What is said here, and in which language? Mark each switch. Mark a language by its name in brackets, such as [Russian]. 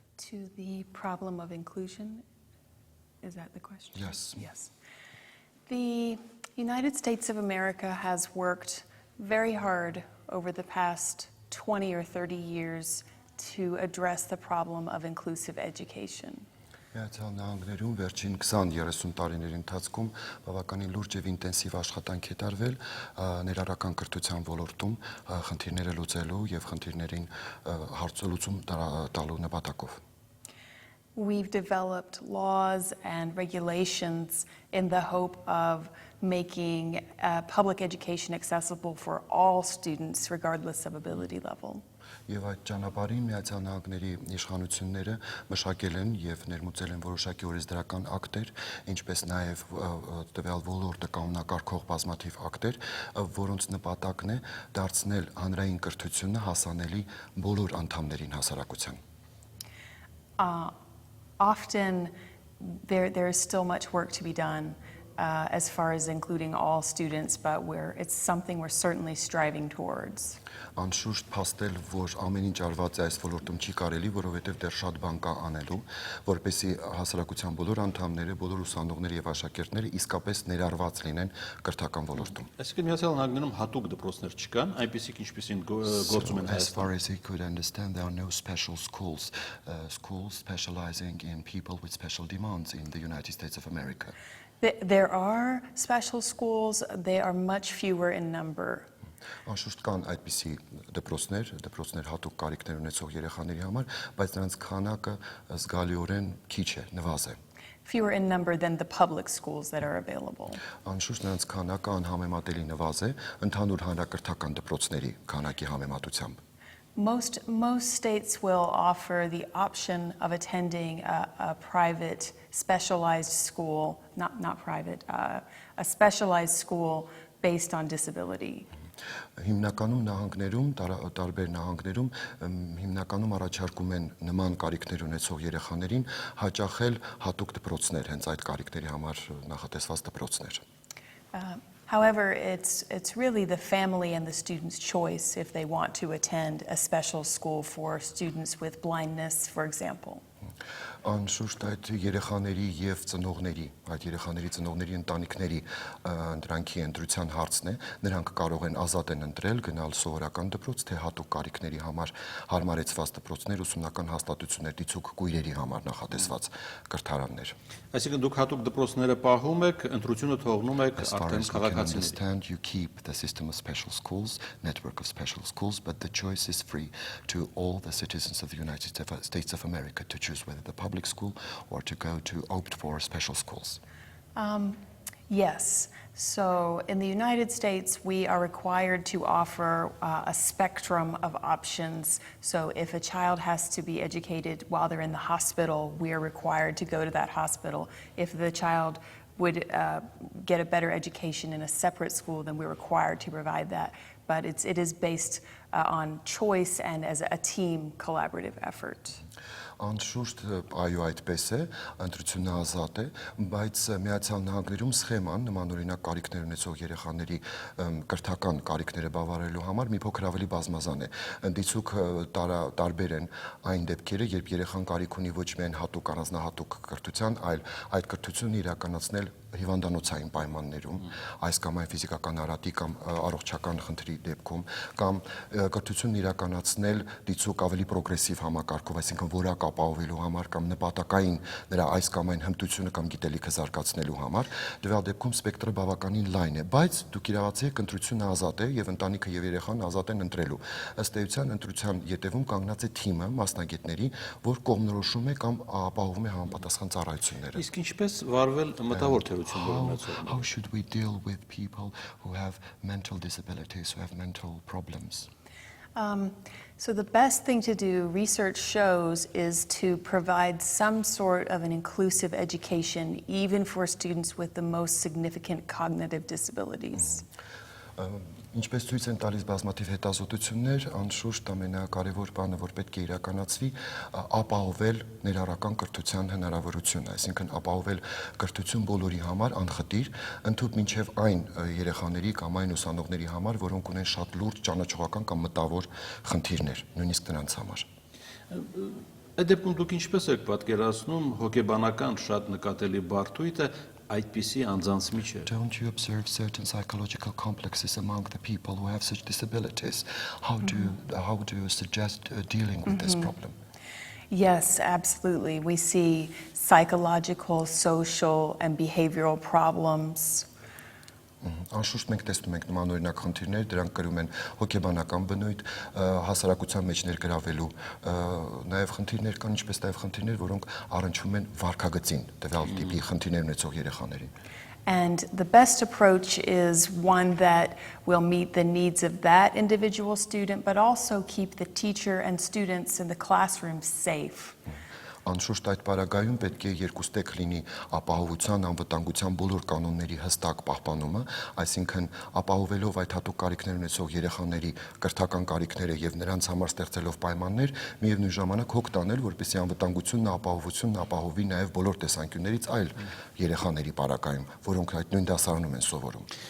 [English] To the problem of inclusion? Is that the question? Yes. Yes. The United States of America has worked very hard over the past 20 or 30 years to address the problem of inclusive education. [Armenian] Միացյալ Նահանգներում վերջին 20-30 տարիների ընթացքում բավականին լուրջ եւ ինտենսիվ աշխատանք է տարվել ներառական կրթության ոլորտում խնդիրները լուծելու եւ խնդիրներին հարցոլուծում տալու նպատակով. [English] We've developed laws and regulations in the hope of making public education accessible for all students regardless of ability level. [Armenian] Եվ այդ ճանապարհին Միացյալ Նահանգների իշխանությունները մշակել են եւ ներմուծել են որոշակի օրենսդրական ակտեր, ինչպես նաեւ տվյալ ոլորտը կանոնակարգող բազմաթիվ ակտեր, որոնց նպատակն է դարձնել հանրային կրթությունը հասանելի բոլոր անդամներին հասարակության. [English] Often there is still much work to be done as far as including all students, but it's something we're certainly striving towards. [Armenian] Անշուշտ փաստել, որ ամեն ինչ արված է այս ոլորտում չի կարելի, որովհետև դեռ շատ բան կա անելու, որպեսզի հասարակության բոլոր անդամները, բոլոր ուսանողները եւ աշակերտները իսկապես ներառված լինեն կրթական ոլորտում։ Այսինքն Միացյալ Նահանգներում հատուկ դպրոցներ չկան, այնպիսիք ինչպիսին գործում են [English] As far as he could understand, there are no special schools, schools specializing in people with special demands in the United States of America. There are special schools, they are much fewer in number. [Armenian] Անշուշտ կան այդպիսի դպրոցներ հատուկ կարիքներ ունեցող երեխաների համար, բայց նրանց քանակը զգալիորեն քիչ է, նվազ է. [English] Fewer in number than the public schools that are available. [Armenian] Անշուշտ նրանց քանակը անհամեմատելի նվազ է ընդհանուր հանրակրթական դպրոցների քանակի համեմատությամբ. [English] Most states will offer the option of attending a private specialized school, not private, a specialized school based on disability. [Armenian] Հիմնականում նահանգներում, տարբեր նահանգներում հիմնականում առաջարկում են նման կարիքներ ունեցող երեխաներին հաճախել հատուկ դպրոցներ, հենց այդ կարիքների համար նախատեսված դպրոցներ. [English] However, it's really the family and the student's choice if they want to attend a special school for students with blindness, for example. [Armenian] Անշուշտ այդ երեխաների եւ ծնողների, այդ երեխաների ծնողների ընտանիքների դրանքի ընտրության հարցն է, նրանք կարող են ազատ են ընտրել գնալ սովորական դպրոց, թե հատուկ կարիքների համար հարմարեցված դպրոցներ, ուսումնական հաստատություններ, դիցուք կույրերի համար նախատեսված կրթարաններ. Այսինքն դուք հատուկ դպրոցները պահում եք, ընտրությունը թողնում եք արդեն քաղաքացիներին. [English] You keep the system of special schools, network of special schools, but the choice is free to all the citizens of the United States of America to choose whether the public school or to opt for special schools. Yes. So in the United States, we are required to offer a spectrum of options. So if a child has to be educated while they're in the hospital, we are required to go to that hospital. If the child would get a better education in a separate school, then we're required to provide that. But it is based on choice and as a team collaborative effort. [Armenian] Անշուշտ այո այդպես է, ընտրությունը ազատ է, բայց Միացյալ Նահանգներում սխեման նմանօրինակ կարիքներ ունեցող երեխաների կրթական կարիքները բավարարելու համար մի փոքր ավելի բազմազան է։ Դիցուք տարբեր են այն դեպքերը, երբ երեխան կարիք ունի ոչ միայն հատուկ առանձնահատուկ կրթության, այլ այդ կրթությունը իրականացնել հիվանդանոցային պայմաններում, այս կամ այն ֆիզիկական արատի կամ առողջական խնդրի դեպքում, կամ կրթությունն իրականացնել դիցուկ ավելի պրոգրեսիվ համակարգով, այսինքն որակ ապահովելու համար կամ նպատակային նրա այս կամ այն հմտությունը կամ գիտելիքը զարգացնելու համար, դեպի դեպքում սպեկտրը բավականին լայն է, բայց դուք իրավացի եք, ընտրությունը ազատ է եւ ընտանիքը եւ երեխան ազատ են ընտրելու։ Ըստ էության ընտրության ետևում կանգնած է թիմը մասնագետների, որ կողմնորոշում է կամ ապահովում է համապատասխան ծառայությունները։ Իսկ ինչպես վարվել մտավոր թերություններ ունեցողներին։ [English] How should we deal with people who have mental disabilities, who have mental problems? So the best thing to do, research shows, is to provide some sort of an inclusive education, even for students with the most significant cognitive disabilities. [Armenian] Ինչպես ցույց են տալիս բազմաթիվ հետազոտություններ, անշուշտ ամենակարևոր բանը, որ պետք է իրականացվի, ապահովել ներառական կրթության հնարավորությունը, այսինքն ապահովել կրթություն բոլորի համար անխտիր, ընդհանուր մինչև այն երեխաների կամ այն ուսանողների համար, որոնք ունեն շատ լուրջ ճանաչողական կամ մտավոր խնդիրներ, նույնիսկ նրանց համար։ Այդ դեպքում դուք ինչպես եք պատկերացնում հոգեբանական շատ նկատելի բարդույթը այդպիսի անձանց միջև։ [English] Don't you observe certain psychological complexes among the people who have such disabilities? How do you suggest dealing with this problem? Yes, absolutely. We see psychological, social, and behavioral problems. [Armenian] Անշուշտ մենք տեսնում ենք նմանօրինակ խնդիրներ, դրանք կրում են հոգեբանական բնույթ, հասարակության մեջ ներգրավելու նաև խնդիրներ կան, ինչպես նաև խնդիրներ, որոնք առնչվում են վարքագծին, տվյալ տիպի խնդիրներ ունեցող երեխաներին։ [English] And the best approach is one that will meet the needs of that individual student, but also keep the teacher and students in the classroom safe. [Armenian] Անշուշտ այդ պարագայում պետք է երկուստեք լինի ապահովության, անվտանգության բոլոր կանոնների հստակ պահպանումը, այսինքն ապահովելով այդ հատուկ կարիքներ ունեցող երեխաների կրթական կարիքները եւ նրանց համար ստեղծելով պայմաններ, միևնույն ժամանակ հոգ տանել, որպեսզի անվտանգությունն, ապահովությունն ապահովի նաեւ բոլոր տեսանկյուններից այլ երեխաների պարագայում, որոնք այդ նույն դասարանում են սովորում։